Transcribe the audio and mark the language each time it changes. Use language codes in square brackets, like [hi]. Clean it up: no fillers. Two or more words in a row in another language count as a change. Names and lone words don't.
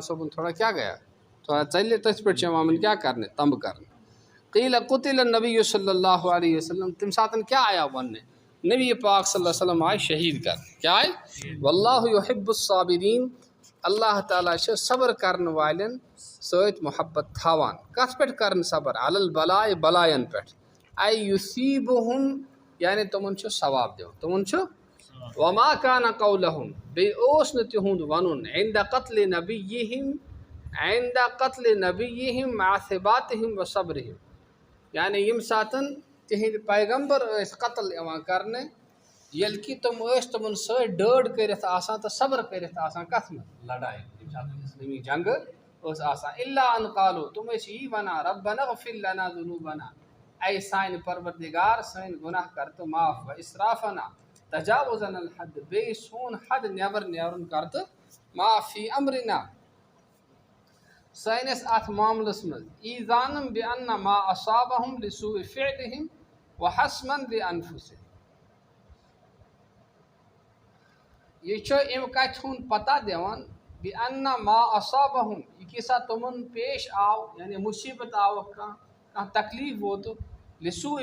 [ks] صٲبُن تھوڑا کیاہ گیا تھوڑا ژلہِ تٔتھۍ پٮ۪ٹھ چھِ یِوان وۄنۍ کیاہ کرنہِ تنبہٕ کرنہِ [ar] قیل قتل النبی صلی اللہ علیہ وسلم [ks] تمہِ ساتہٕ کیاہ آیاو وننہٕ نبی پاک [ar] صلی اللہ علیہ وسلم [ks] آیہِ شہیٖد کرنہٕ کیاہ آیہِ [ar] واللہ یحب الصابرین [ks] اللہ تعالیٰ چھِ صبر کرن والٮ۪ن سۭتۍ محبت تھاوان کتھ پٮ۪ٹھ کرن [ar] صبر علی البلاء [ks] بلاین پٮ۪ٹھ [ar] اے یُصیبہم [ks] یعنی تِمن چھُ ثواب دِوان تِمن چھُ [ar] وما کان قولہم [ks] بیٚیہِ اوس نہٕ تِہُنٛد ونُن عند [ar] قتل نبیہم مع ثباتہم وصبرہم [ks] یعنی ییٚمہِ ساتہٕ تِہنٛدۍ پیغمبر ٲسۍ قتل یِوان کرنہٕ ییٚلہِ کہِ تِم ٲسۍ تِمن سۭتۍ ڈٲڑ کٔرِتھ آسان تہٕ صبر کٔرِتھ آسان کتھ منٛز لڑایہِ ییٚمہِ ساتہٕ اسلٲمی جنگہٕ ٲس آسان [ar] الا ان قالو [ks] تِم ٲسۍ یی ونان [ar] ربنا اغفر لنا ذنوبنا [ks] اے سانہِ پروردگار سٲنۍ گۄناہ کر تہٕ معاف [ar] و اسرافنا تجاوز عن الحد [ks] بیٚیہِ سون حد نٮ۪بر نیرُن کر تہٕ معاف [ar] فی امرنا [ks] سٲنِس اتھ معاملس منٛز [ar] ایذانم بان ما اصابہم لسوء فعلہم وحسما لانفسہم [ks] یہ چھُ امہِ کتھِ ہُنٛد پتہ دِوان [ar] بان ما اصابہم [ks] یہِ کیٛاہ تِمن پیش آو یعنی مُصیبت آوکھ کانٛہہ تکلیٖف ووتُکھ لسوء